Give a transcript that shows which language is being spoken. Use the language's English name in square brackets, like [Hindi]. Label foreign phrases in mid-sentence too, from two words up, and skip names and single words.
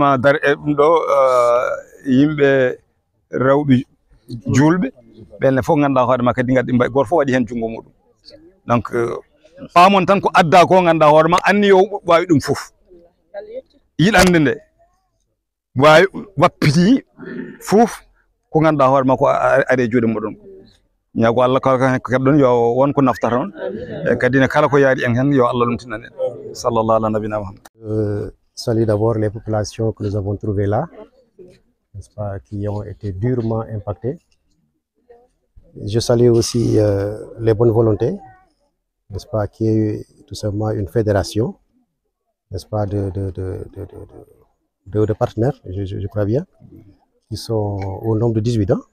[Fula] ma dar e ɗum ɗo yimɓe rewɓe julɓe ɓenne fof ganduɗa hoore ma kadi gaddi mbay goto fof waɗi hen junggo muɗum donc paamon tan ko adda ko ganduɗa hoore ma anni yo wawi ɗum fof yiɗande nde wawi wappiti fof ko ganduɗa hoore ma ko ari juuɗe muɗum ñago Allah ko keɓɗon yo won ko naftata on e kadi ne kala ko yaari en hen yo Allah lumtinan en [Arabic] صلى الله على نبينا محمد. [French] Salut d'abord les populations que nous avons trouvées là, n'est-ce pas, qui ont été durement impactées. Je salue aussi les bonnes volontés, n'est-ce pas, qui est tout simplement une fédération, n'est-ce pas, de partenaires, je crois bien, qui sont au nombre de 18 ans.